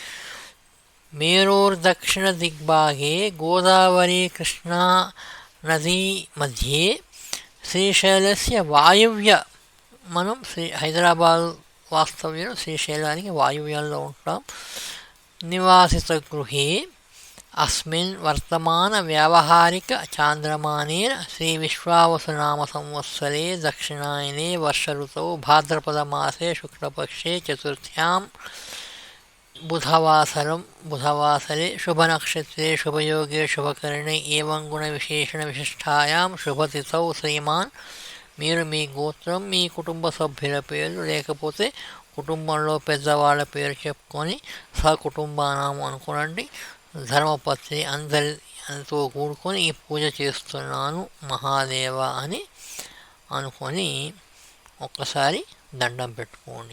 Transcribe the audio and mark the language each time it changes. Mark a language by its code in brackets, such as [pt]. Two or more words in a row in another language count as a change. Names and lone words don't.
[sa] मेरोर्दक्षिणदिग्भागे गोदावरी कृष्णा नदी मध्ये श्रीशैलस्य वायव्य [te] మనం హైదరాబాద్ వాస్తవ్యం శ్రీశైలానికి వాయువ్యంలో ఉంటాం [sa] निवासित गृहे अस्मिन् वर्तमानव्यावहारिकचान्द्रमानेन श्रीविश्वावसुनामसंवत्सरे दक्षिणायने वर्षऋतौ भाद्रपदमासे शुक्लपक्षे चतुर्थ्यां बुधवासरे शुभनक्षत्रे शुभयोगे शुभकरणे एवं गुणविशेषणविशिष्टायां शुभतिथौ [te] శ్రీమాన్ మీరు మీ గోత్రం మీ కుటుంబ సభ్యుల పేర్లు లేకపోతే కుటుంబంలో పెద్దవాళ్ళ పేరు చెప్పుకొని సకుటుంబానాం అనుకోనండి. ధర్మపత్ని అందరితో కూడుకొని ఈ పూజ చేస్తున్నాను మహాదేవ అని అనుకొని ఒక్కసారి దండం పెట్టుకోండి.